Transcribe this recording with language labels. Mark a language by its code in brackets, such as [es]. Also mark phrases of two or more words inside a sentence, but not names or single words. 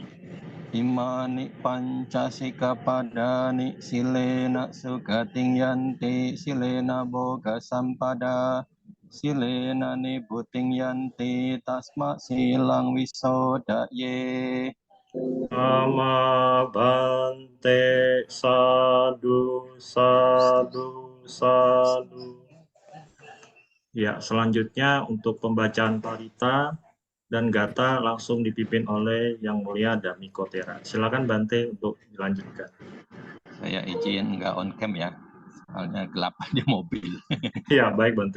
[pi] Imani pancasikapadani silena sugating yanti silena boga sampada silena nibuting yanti tasma silang wisodaye. Nama bante sadu sadu sadu. [id] Ya, selanjutnya untuk pembacaan parita dan gata langsung dipimpin oleh Yang Mulia Dhamiko Tera. Silakan Bante untuk dilanjutkan. Saya izin nggak on cam ya, soalnya gelap di mobil. Ya, baik Bante.